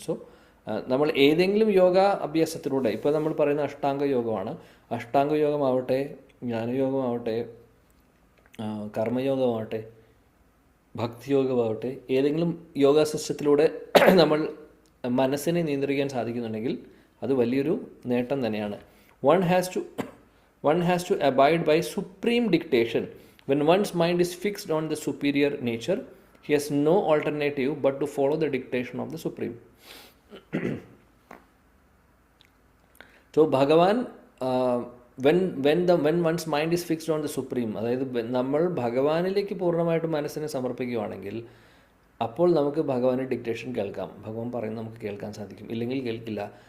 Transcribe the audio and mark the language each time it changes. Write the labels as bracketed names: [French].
[Malayalam] So നമ്മൾ ഏതെങ്കിലും യോഗ അഭ്യാസത്തിലൂടെ, ഇപ്പോൾ നമ്മൾ പറയുന്ന അഷ്ടാംഗ യോഗമാണ്, അഷ്ടാംഗ യോഗമാവട്ടെ, ജ്ഞാനയോഗമാവട്ടെ, കർമ്മയോഗമാവട്ടെ, ഭക്തിയോഗമാവട്ടെ, ഏതെങ്കിലും യോഗ സിസ്റ്റത്തിലൂടെ നമ്മൾ മനസ്സിനെ നിയന്ത്രിക്കാൻ സാധിക്കുന്നുണ്ടെങ്കിൽ അത് വലിയൊരു നേട്ടം തന്നെയാണ്. [English] One has to abide by supreme dictation. When one's mind is fixed on the superior nature, he has no alternative but to follow the dictation of the Supreme. So Bhagavan, when one's mind is fixed on the Supreme, [Malayalam] അതായത് നമ്മൾ ഭഗവാനിലേക്ക് പൂർണ്ണമായിട്ട് മനസ്സിനെ സമർപ്പിക്കുകയാണെങ്കിൽ അപ്പോൾ നമുക്ക് ഭഗവാന്റെ dictation കേൾക്കാം, ഭഗവാൻ പറയുന്നത് നമുക്ക് കേൾക്കാൻ സാധിക്കും, ഇല്ലെങ്കിൽ കേൾക്കില്ല.